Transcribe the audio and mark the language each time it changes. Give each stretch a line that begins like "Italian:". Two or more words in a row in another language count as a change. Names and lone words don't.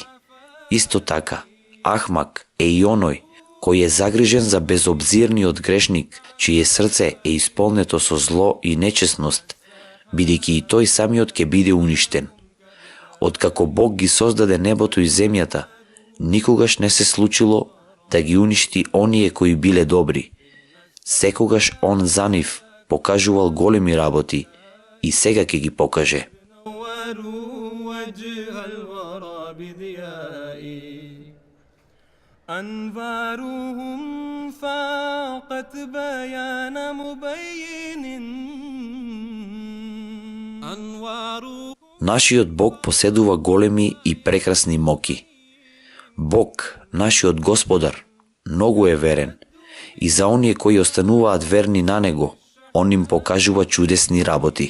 Macedonian: Исто така, Ахмак е и оној кој е загрижен за безобзирниот грешник, чие срце е исполнето со зло и нечесност, бидејќи и тој самиот ќе биде уништен. Откако Бог ги создаде небото и земјата, никогаш не се случило да ги уништи оние кои биле добри. Секогаш Он за нив покажувал големи работи и сега ќе ги покаже.
Arabic: أنوارهم فاقت بيان مبين.
Macedonian: Нашиот Бог поседува големи и прекрасни моки. Бог, нашиот Господар, многу е верен и за оние кои остануваат верни на Него, Он им покажува чудесни работи.